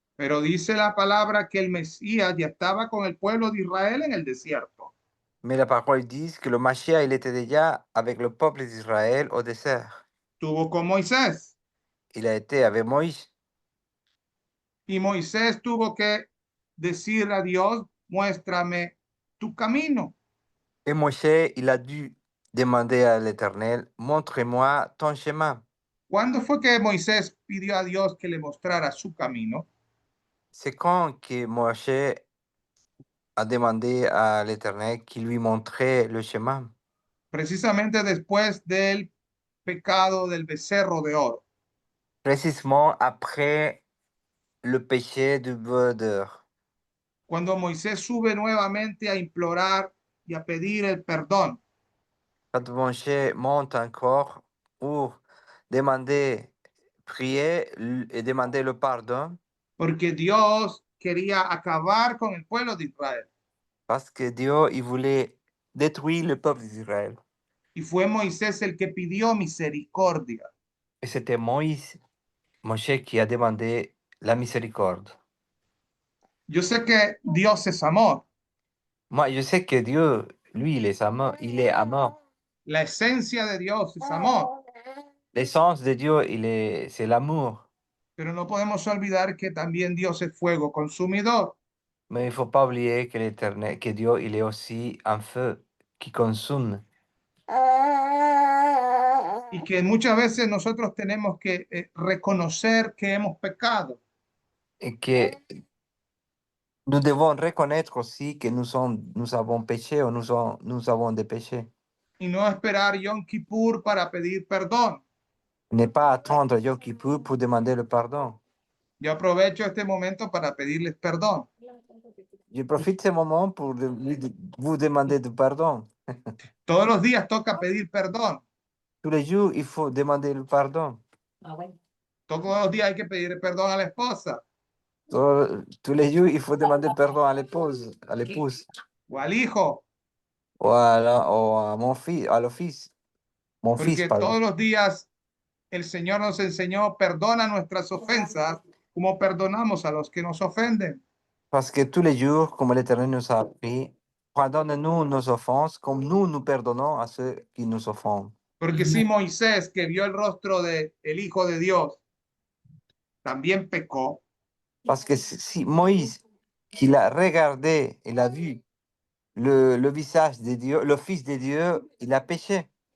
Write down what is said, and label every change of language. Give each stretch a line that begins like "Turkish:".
Spanish: Pero dice la palabra que el Mesías ya estaba con el pueblo de Israel en el desierto.
French: Mais la parole dit que le Mashiach, il était déjà avec le peuple d'Israël au désert.
Spanish: Estuvo con Moisés
French: Il a été avec Moïse.
Spanish: y Moisés tuvo que decir a Dios, muéstrame tu camino.
French: Et Moïse, il a dû demander à l'Éternel, montre-moi ton chemin.
Spanish: ¿Cuándo fue que Moisés pidió a Dios que le mostrara su camino?
French: C'est quand que Moïse a demandé à l'Éternel qu'il lui montrait le chemin.
Spanish: Precisamente después del pecado del becerro de oro.
French: Précisément après le péché du veau d'or.
Spanish: Cuando Moisés sube nuevamente a implorar y a pedir el perdón,
French: Quand Moïse monte encore pour demander, prier et demander le pardon,
Spanish: porque Dios quería acabar con el pueblo de Israel.
French: parce que Dieu, il voulait détruire le peuple d'Israël.
Spanish: Y fue Moisés el que pidió misericordia.
French: Et c'était Moïse qui a demandé la miséricorde.
Spanish: Yo sé que Dios es amor.
French: Moi, je sais que Dieu, lui, il est amour. Il est amour.
Spanish: La esencia de Dios es amor.
French: L'essence de Dieu, c'est l'amour.
Spanish: Pero no podemos olvidar que también Dios es fuego consumidor.
French: Mais il ne faut pas oublier que l'Éternel, que Dieu, il est aussi un feu qui consume.
Spanish: Y que muchas veces nosotros tenemos que reconocer que hemos pecado.
French: Et que nous devons reconnaître aussi que nous avons péché ou nous avons des péchés.
Spanish: Y no esperar Yom Kippur para pedir perdón.
French: Ne pas attendre Yom Kippur pour demander le pardon.
Spanish: Yo aprovecho este momento para pedirles perdón.
French: Je profite de ce moment pour vous demander du pardon.
Spanish: Todos los días toca pedir perdón.
French: Tous les jours, il faut demander le pardon.
Spanish: Todos los días hay que pedir perdón a la esposa
French: Tous les jours, il faut demander pardon à l'épouse,
Spanish: o al hijo,
French: ou à mon fils, à le fils. Mon fils,
Spanish: porque
French: pardon.
Spanish: todos los días el Señor nos enseñó, perdona nuestras ofensas como perdonamos a los que nos ofenden.
French: Parce que tous les jours, comme l'Éternel nous a appris, pardonne-nous nos offenses comme nous pardonnons à ceux qui nous offendent.
Spanish: Porque si Moisés, que vio el rostro del Hijo de Dios, también pecó,
French: Parce que si Moïse, qu'il a regardé, il a vu le visage de Dieu, le Fils de Dieu, il a péché.